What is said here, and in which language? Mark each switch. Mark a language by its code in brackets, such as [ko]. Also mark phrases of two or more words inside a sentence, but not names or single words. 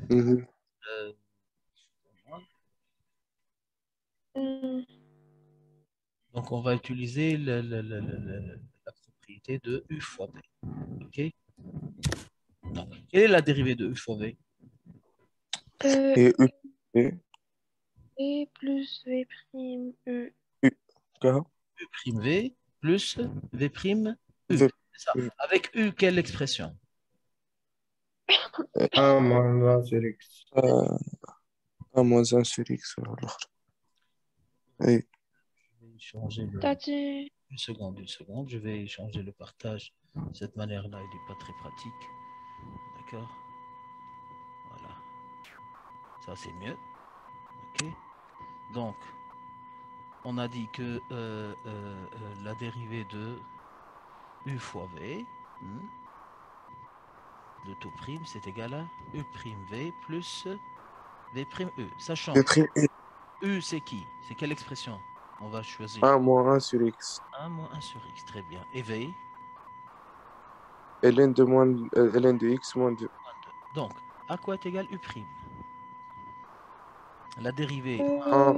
[fr] Donc, on va utiliser la propriété de U fois V. OK? Donc, quelle est la dérivée de U fois V? Et U. V plus V prime U. U. U prime V plus V prime U. V. Ça. Avec U, quelle expression? 1 moins 1 sur x. 1 moins 1 sur x. Oui. Je vais changer le... T'as dit... Une seconde. Je vais changer le partage. De cette manière-là, il n'est pas très pratique. D'accord? Voilà. Ça, c'est mieux. OK? Donc, on a dit que la dérivée de U fois V, de tout prime, c'est égal à U prime V plus V prime U. Sachant V prime U. U, c'est qui? C'est quelle expression? On va choisir. 1 moins 1 sur x. 1 moins 1 sur x, très bien. Et V? ln de x moins 2. Donc, à quoi est égal U prime? La dérivée 1